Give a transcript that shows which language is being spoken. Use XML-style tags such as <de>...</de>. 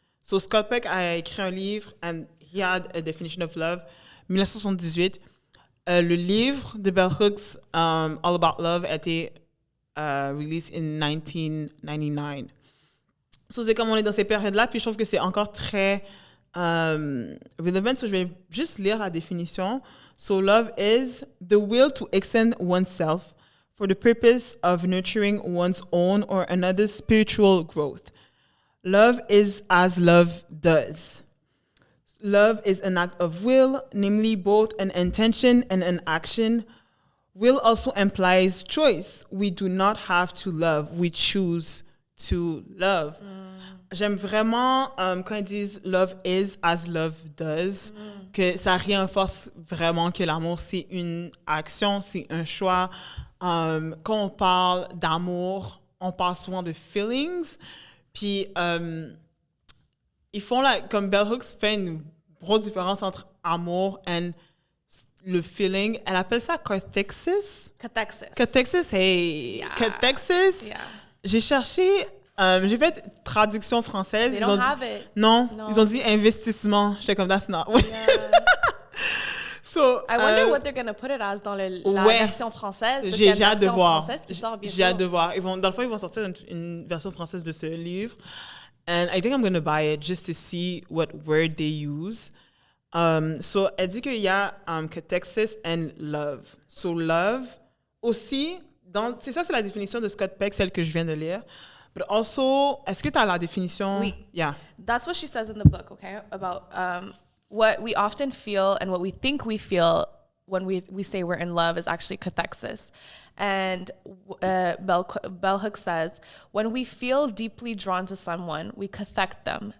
<en>So Scott Peck</en> <fr>a écrit un livre,</fr> <en>and he had a definition of love, 1978.</en> <fr>Le livre de Bell Hooks, All About Love, a été</fr> <en>released in 1999.</en> <fr>So c'est comme on est dans ces périodes-là, puis je trouve que c'est encore très relevant. So je vais juste lire la définition.</fr> <en>So love is the will to extend oneself for the purpose of nurturing one's own or another's spiritual growth. Love is as love does. Love is an act of will, namely both an intention and an action. Will also implies choice. We do not have to love, we choose to love.</en> <fr>J'aime vraiment quand ils disent</fr> <en>love is as love does,</en> <fr>que ça renforce vraiment que l'amour c'est une action, c'est un choix. Quand on parle d'amour, on parle souvent de feelings. Puis, ils font comme Bell Hooks fait une grosse différence entre amour et le feeling. Elle appelle ça catexis.</fr> <en>Catexis, hey. Yeah. Catexis. Yeah.</en> <fr>J'ai cherché, j'ai fait traduction française.</fr> <en>They don't have it.</en> <fr>Non, ils ont dit investissement. J'étais comme,</fr> <en>that's not. Yeah. So, I wonder what they're going to put it as</en> <fr>dans la version française. J'ai hâte de voir. J'ai hâte de voir. Dans le fond, ils vont sortir une version française de ce livre.</fr> <en>And I think I'm going to buy it just to see what word they use.</en> <fr>So, elle dit qu'il y a catexis and love. So, love, aussi, c'est ça, c'est la définition de Scott Peck, celle que je viens de lire.</fr> <en>But also,</en> <fr>est-ce que tu as la définition? Oui.</fr> <en>Yeah. That's what she says in the book, okay? About what we often feel and what we think we feel when we say we're in love is actually cathexis. And Bell Hooks says, when we feel deeply drawn to someone, we cathect them.</en>